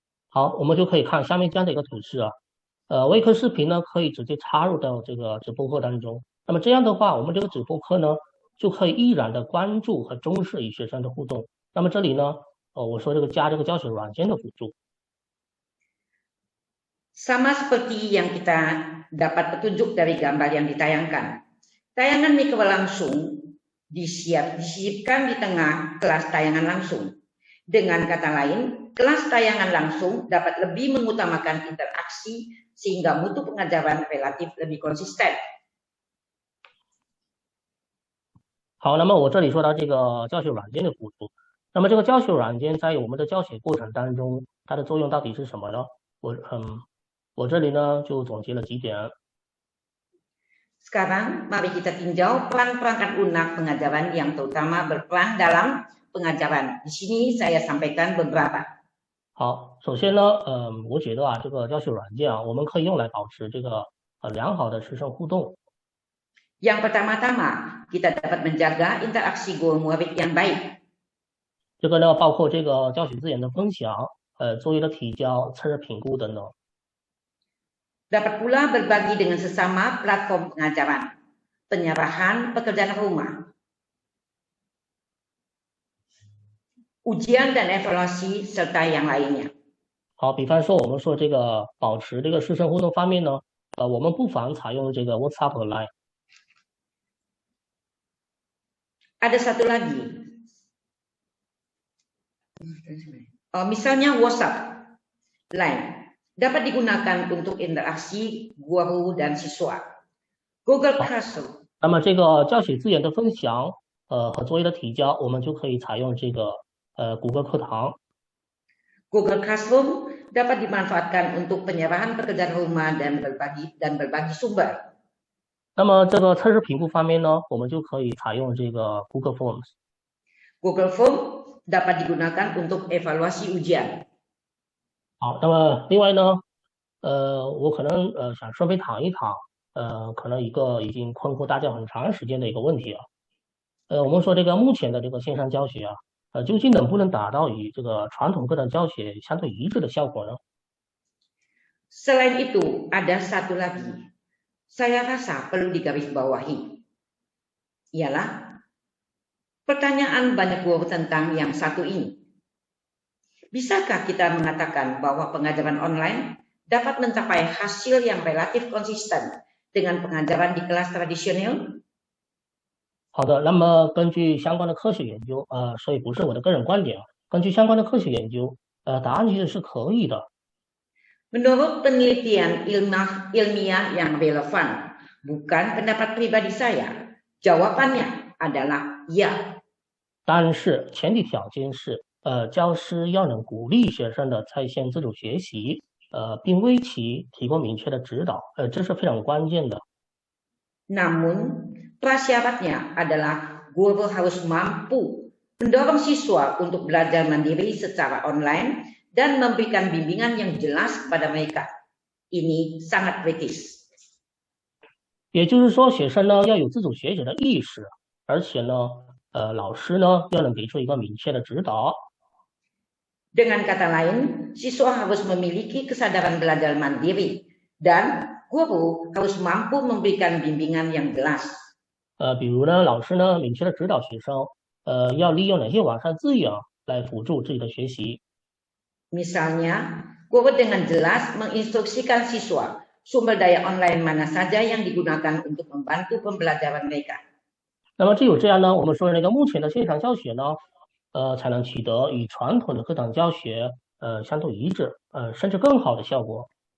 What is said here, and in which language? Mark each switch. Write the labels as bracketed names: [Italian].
[Chinese] 好，我们就可以看下面这样的一个图示啊，微课视频呢可以直接插入到这个直播课当中。那么这样的话，我们这个直播课呢就可以依然的关注和重视与学生的互动。那么这里呢，我说加这个教学软件的辅助。 [Indonesian] Sama seperti yang kita dapat petunjuk dari gambar yang ditayangkan. Tayangan mikro langsung disisipkan di tengah kelas tayangan langsung. Dengan kata lain, kelas tayangan langsung dapat lebih mengutamakan interaksi sehingga mutu pengajaran relatif lebih konsisten. [Chinese] 好，那么我这里说到这个教学软件的辅助，那么这个教学软件在我们的教学过程当中，它的作用到底是什么呢？我这里呢就总结了几点。 [Indonesian] Sekarang mari kita tinjau peran perangkat lunak pengajaran yang terutama berperan dalam pengajaran. Di sini saya sampaikan beberapa. [Chinese] 好，首先呢，我觉得啊，这个教学软件啊，我们可以用来保持这个良好的师生互动。 [Indonesian] Yang pertama-tama, kita dapat menjaga interaksi guru murid yang baik. [Chinese] 这个呢，包括这个教学资源的分享、作业的提交、测试评估等等。 [Indonesian] Dapat pula berbagi dengan sesama platform pengajaran, penyerahan pekerjaan rumah, ujian dan evaluasi serta yang lainnya. [Chinese] 好，比方说我们说这个保持这个师生互动方面呢，我们不妨采用这个 WhatsApp 和 Line。 [Indonesian] Ada satu lagi, misalnya WhatsApp, Line, dapat digunakan untuk interaksi guru dan siswa. [English] Google Classroom. [Chinese] 那么这个教学资源的分享，和作业的提交，我们就可以采用这个谷歌课堂。 [Indonesian] Google Classroom dapat dimanfaatkan untuk penyerahan pekerjaan rumah dan berbagi sumber. [Chinese] 那么这个测试评估方面呢，我们就可以采用这个 Google Forms。 [Indonesian] Google Form dapat digunakan untuk evaluasi ujian. [Chinese] 好，那么另外呢，我可能想顺便谈一谈，可能一个已经困惑大家很长时间的一个问题啊。我们说这个目前的这个线上教学啊，究竟能不能达到与这个传统课堂教学相对一致的效果呢？ [Indonesian] Selain itu, ada satu lagi. Saya rasa perlu digarisbawahi. Ialah pertanyaan banyak guru tentang yang satu ini. Bisakah kita mengatakan bahwa pengajaran online dapat mencapai hasil yang relatif konsisten dengan pengajaran di kelas tradisional? [Chinese] 好的，那么根据相关的科学研究，所以不是我的个人观点啊，根据相关的科学研究，答案其实是可以的。 [Indonesian] Menurut penelitian ilmiah yang relevan, bukan pendapat pribadi saya, jawabannya adalah ya. [Chinese] 但是前提条件是，教师要能鼓励学生的在线自主学习，并为其提供明确的指导，这是非常关键的。 [Indonesian] Namun, prasyaratnya adalah guru harus mampu mendorong siswa untuk belajar mandiri secara online dan memberikan bimbingan yang jelas kepada mereka. Ini sangat kritis. [Chinese] 也就是说，学生呢要有自主学习的意识，而且呢，老师呢要能给出一个明确的指导。 [Indonesian] Dengan kata lain, siswa harus memiliki kesadaran belajar mandiri dan guru harus mampu memberikan bimbingan yang jelas. [Chinese] 比如呢，老师呢明确的指导学生，要利用哪些网上资源来辅助自己的学习。 [Indonesian] Misalnya, guru dengan jelas menginstruksikan siswa sumber daya online mana saja yang digunakan untuk membantu pembelajaran mereka. [Chinese] 那么只有这样呢，我们说那个目前的线上教学呢，才能取得与传统的课堂教学相对一致，甚至更好的效果。